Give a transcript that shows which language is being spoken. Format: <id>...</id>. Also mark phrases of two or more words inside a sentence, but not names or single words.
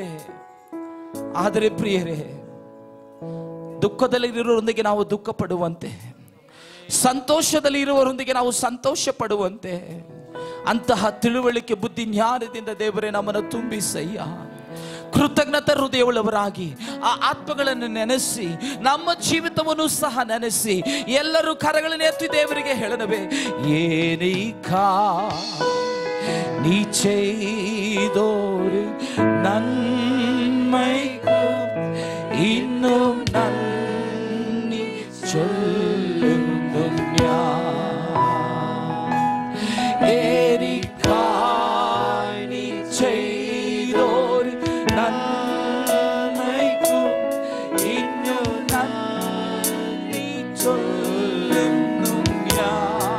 <kn>ಆದರೆ ಪ್ರಿಯರೇ, ದುಃಖದಲ್ಲಿ ಇರುವವರೊಂದಿಗೆ ನಾವು ದುಃಖ ಪಡುವಂತೆ, ಸಂತೋಷದಲ್ಲಿ ಇರುವವರೊಂದಿಗೆ ನಾವು ಸಂತೋಷ ಪಡುವಂತೆ ಅಂತಹ ತಿಳುವಳಿಕೆ, ಬುದ್ಧಿ, ಜ್ಞಾನದಿಂದ ದೇವರೇ ನಮ್ಮನ್ನು ತುಂಬಿಸಯ್ಯ. ಕೃತಜ್ಞತಾ ಹೃದಯವುಳ್ಳವರಾಗಿ ಆ ಆತ್ಮಗಳನ್ನು ನೆನೆಸಿ, ನಮ್ಮ ಜೀವಿತವನ್ನು ಸಹ ನೆನೆಸಿ, ಎಲ್ಲರೂ ಕರಗಳನ್ನು ಎತ್ತಿ ದೇವರಿಗೆ ಹೇಳನವೇ,</kn> <ml>എനിക്കായി നീ ചെയ്തോരു നന്മയ്ക്ക് ഇന്നും നന്ദി ചൊല്ലുന്നു ഞാൻ. എനിക്കായി നീ ചെയ്തോരു നന്മയ്ക്ക് ഇന്നും നന്ദി ചൊല്ലുന്നു ഞാൻ.</ml>